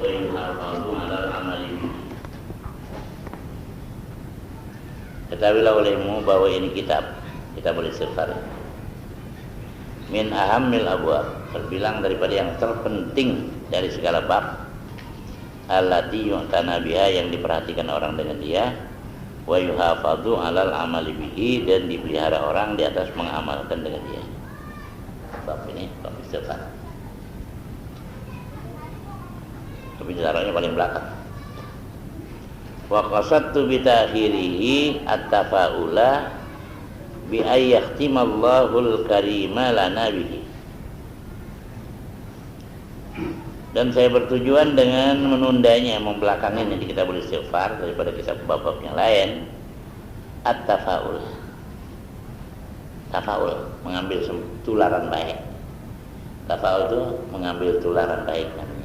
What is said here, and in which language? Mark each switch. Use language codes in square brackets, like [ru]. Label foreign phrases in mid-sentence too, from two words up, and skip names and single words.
[id] Ketahuilah olehmu bahwa ini [ar] كتاب الاستغفار, من أهم الأبواب, [id] terbilang daripada yang terpenting dari segala bab, [ar] التي يُعتنى بها, [id] yang diperhatikan orang dengan dia, [ar] ويُحافظ على العمل به, [id] dan dipelihara orang di atas mengamalkan dengan dia. Bab ini bab istighfar. Tapi taruhnya paling belakang. [ar] وقصدت بتأخيره التفاؤل بأن يختم الله الكريم لنا به. [id] Dan saya bertujuan dengan menundanya, membelakangin di kitab istighfar daripada kitab bab-bab yang lain, at-tafa'ul. Tafaul, mengambil tularan baik. Tafaul itu mengambil tularan baik namanya.